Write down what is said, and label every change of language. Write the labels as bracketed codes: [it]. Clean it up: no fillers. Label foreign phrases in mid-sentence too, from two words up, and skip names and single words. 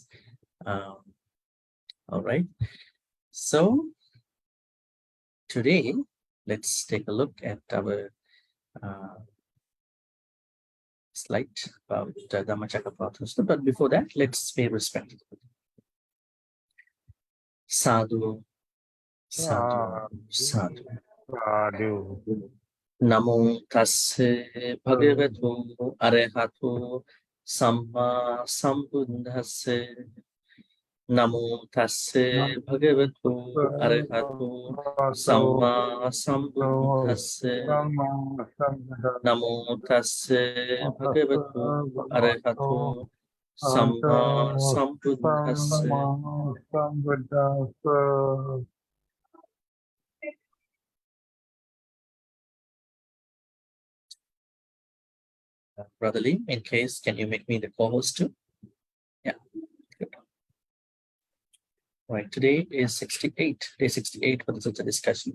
[en] All right. So, today, let's take a look at our slide about Dhammacakkappavattana. But before that, let's pay respect. [pi] Sadhu, sadhu, sadhu. Sadhu. Namo tasse bhagavatu arahatu samma sambuddhase. Namo tasse bhagavatu arahatu samma sambuddhase. Namo tasse bhagavatu arahatu samma sambuddhase. [en] Brother Lee, in case, can you make me the co-host too? Yeah, good. Right, today is 68, day 68 for the Sutta discussion.